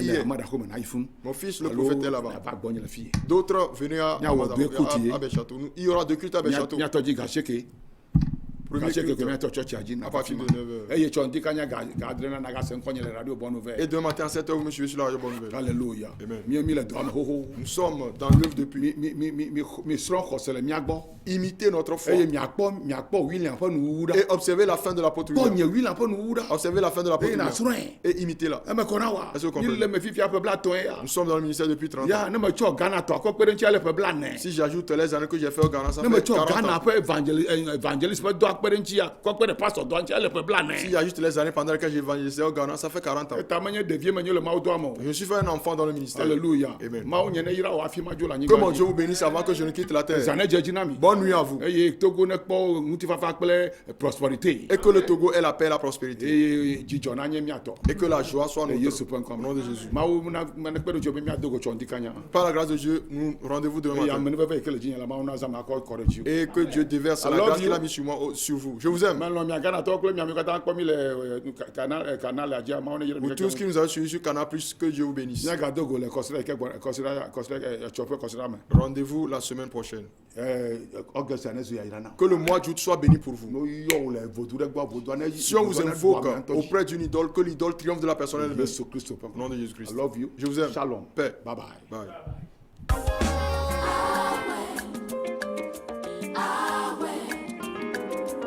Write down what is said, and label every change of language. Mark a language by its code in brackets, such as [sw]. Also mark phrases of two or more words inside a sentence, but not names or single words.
[ee] Vinye le amadaxɔme na yi fun. [fr] Mon fils, le prophète, est là-bas. [ee] va gbɔnye le fi. [fr] D'autres, venez à [ee] Nyawo Amada, [fr] deux cultes, à Béchâteau. Il y aura deux cultes à Béchâteau. [ee] Miatɔ dzi gasieke. [fr] Premier [ee] Gasieke [fr] culte [ee] ke miatɔ tsɔtsia dzi [fr] à partir de 9h. [ee] eye tsɔ ŋdi kanya gadre na naga se ŋkɔnye le radio bɔnu [fr] Et [ee] vɛ. [fr] demain matin à 7h, vous me suivez sur la radio Bonne Nouvelle. Alléluia. Amen. [ee] Mi le dɔme xoxo. [fr] Nous sommes dans l'œuvre depuis. [ee] Mi srɔ̃ xɔse le mia gbɔ. [fr] Imiter notre foi. [ee] Eye miakpɔ William ƒe nuwuwu ɖa. [fr] Et observer la fin de l'apôtre [ee] Kpɔ [fr] William. [ee] nye William ƒe nuwuwu ɖa. [fr] Observer la fin de l'apôtre [ee] Eye na [fr] William. [ee] srɔ̃e. [fr] Et imitez-la. [ee] Eme kɔna wa. [fr] Est-ce que vous [ee] Mi [fr] comprenez? [ee] le me fifia ƒe blatɔe ya. [fr] Nous sommes dans le ministère depuis 30 ans. [ee] Ya ne me tsɔ Ghana tɔ akɔ kpe ɖe ŋuti ale ƒe blanɛ. [fr] Si j'ajoute les années que j'ai fait au Ghana, ça [ee] Ne me [fr] fait [ee] tsɔ [fr] 40 [ee] Ghana [fr] ans. [ee] ƒe evangeliste ƒe dɔ akpe ɖe ŋuti ya kɔ kpe ɖe pastor dɔ ŋuti ale ƒe [fr] Si [ee] blanɛ. [fr] j'ajoute les années pendant lesquelles j'ai évangélisé au Ghana, ça fait 40 ans. [ee] Eta menye ɖevie menye le Mawu doa me o. [fr] Je suis fait un enfant dans le ministère. Alléluia. Amen. [ee] Mawu nye ne yra wò hafi ma dzo le [fr] Que mon [ee] anyigba [fr] Dieu [ee] dzi. [fr] vous bénisse avant que je ne quitte la terre. [ee] Zã ne dze dzi na mi. [fr] Bonne nuit à vous. [ee] Eye Togo ne kpɔ ŋutifafa kple prospérité. [fr] Et que le Togo ait la paix et la prospérité. [ee] Eye dzidzɔ nanye miatɔ. [fr] Et que la joie soit [ee] Le [fr] notre. [ee] Yesu ƒe [fr] Au [ee] ŋkɔ [fr] nom [ee] me. [fr] de Jésus. [ee] Mawu ne kpe ɖe dzo be miado go tsɔ ŋdi kanya. [fr] Par la grâce de Dieu, nous rendez-vous demain [ee] Eye [fr] matin. [ee] amenuveve yi ke le dzi nye la Mawu na zã me akɔ kɔ ɖe dzi. [fr] Et que Dieu déverse [en] I [fr] la [en] love [fr] grâce [en] you. [fr] qu'il a mis sur moi, sur vous. Je vous aime. [ee] Melɔ mia Ghanatɔwo kple miami katã kpɔ mi le canal dzia Mawu ne yɛrɛ mi [fr] Vous tous qui nous avez suivis sur Canal+, que Dieu vous bénisse. [ee] miagado go le kɔsiɖa yi ke kɔsiɖa tsɔƒe kɔsiɖa me. [fr] Rendez-vous la semaine prochaine. [ee] August ne zu yayira na. [fr] Que le mois d'août soit béni pour vous. [ee] No yɔ wo le vodu ɖe gbɔ vodu ne. [fr] Si on vous invoque auprès d'une idole, que l'idole triomphe de la personne elle-même. [ee] Yesu Kristo ƒe [fr] Au nom de Jésus-Christ. [en] I love you. [fr] Je vous aime. [he] Shalom. [fr] Paix. [en] Bye bye. Bye.